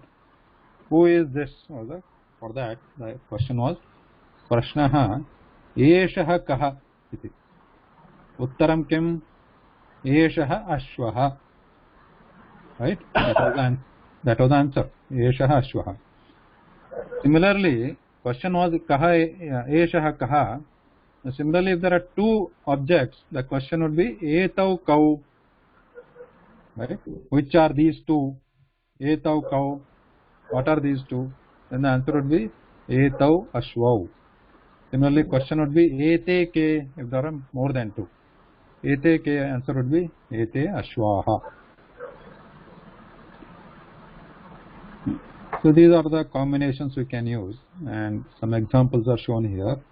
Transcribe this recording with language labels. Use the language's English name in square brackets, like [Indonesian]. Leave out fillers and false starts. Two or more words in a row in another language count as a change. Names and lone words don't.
[English] Who is this? For that the question was [Sanskrit] prashnaha eshaha kaha iti. Uttaram kim? Eshaha ashvaha. [English] Right? That was the answer. [Sanskrit] Eshaha ashvaha. [English] Similarly, question was [Sanskrit] kaha, eshaha kaha. [English] Similarly, if there are two objects, the question would be [Sanskrit] etau kau. [English] Right? Which are these two? [Sanskrit] Etau kau. [English] What are these two? Then the answer would be [Sanskrit] etau ashvau. [English] Similarly, question would be [Sanskrit] ete ke, [English] if there are more than two. [Sanskrit] Ete ke, [English] answer would be [Sanskrit] ete ashvaha. [English] So these are the combinations we can use, and some examples are shown here.